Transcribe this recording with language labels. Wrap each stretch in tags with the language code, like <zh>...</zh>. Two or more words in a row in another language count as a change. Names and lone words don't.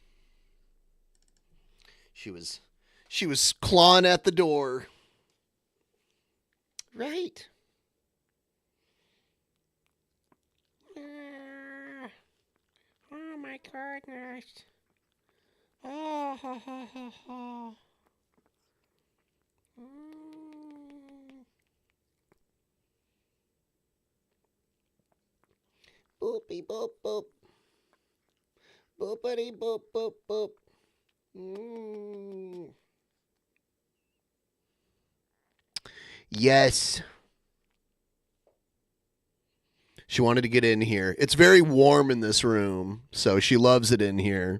<en>She was clawing at the door. Right. Oh my goodness. Oh, ho, ho, ho, ho. Boopy boop boop. Boopity boop boop boop. Yes. She wanted to get in here. It's very warm in this room, so she loves it in here.</en>